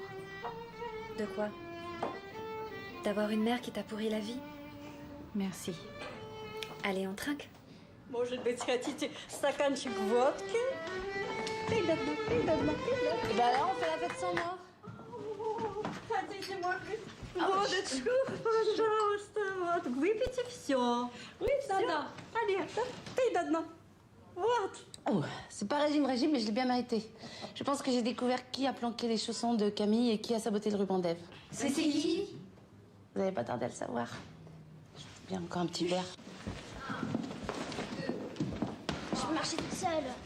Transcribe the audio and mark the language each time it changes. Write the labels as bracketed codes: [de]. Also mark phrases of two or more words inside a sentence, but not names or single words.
[fr] De quoi? D'avoir une mère qui t'a pourri la vie? Merci. Allez, on trinque. [ru] Может быть, хотите стаканчик водки? [fr] Et ben là, on fait la fête sans moi. [ru] Хотите, может быть, Водочку, пожалуйста. Вот, выпейте все. [fr] Oui, Nana. Allez, [ru] ты Nana. Вот. [fr] Oh, c'est pas régime, mais je l'ai bien mérité. Je pense que j'ai découvert qui a planqué les chaussons de Camille et qui a saboté le ruban d'Ève. C'est qui? Vous n'avez pas tardé à le savoir. Bien, encore un petit verre. Je peux marcher toute seule.